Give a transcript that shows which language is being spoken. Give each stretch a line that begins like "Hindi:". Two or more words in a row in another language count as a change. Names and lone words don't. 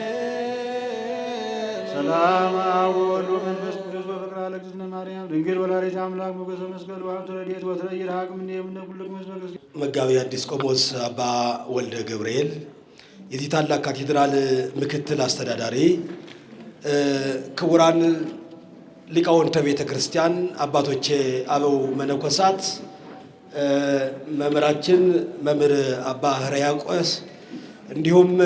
Geez: ሰላም አብ ወወልድ ወመንፈስ ቅዱስ በፍቅር እግዝእትነ ማርያም ድንግል ወላዲተ አምላክ ሞገሰ መስቀል ወሀብተ ረድኤት ወትረይር ሀቅም እምነ ኩልክሙ መስቀል
Amharic: መጋቢ ሐዲስ ቆሞስ አባ ወልደ ገብርኤል የዚህ ታላቅ ካቴድራል ምክትል አስተዳዳሪ፣ ክቡራን ሊቃውንተ ቤተ ክርስቲያን፣ አባቶቼ፣ አበው መነኮሳት፣ መምህራችን መምህር አባ ሕርያቆስ እንዲሁም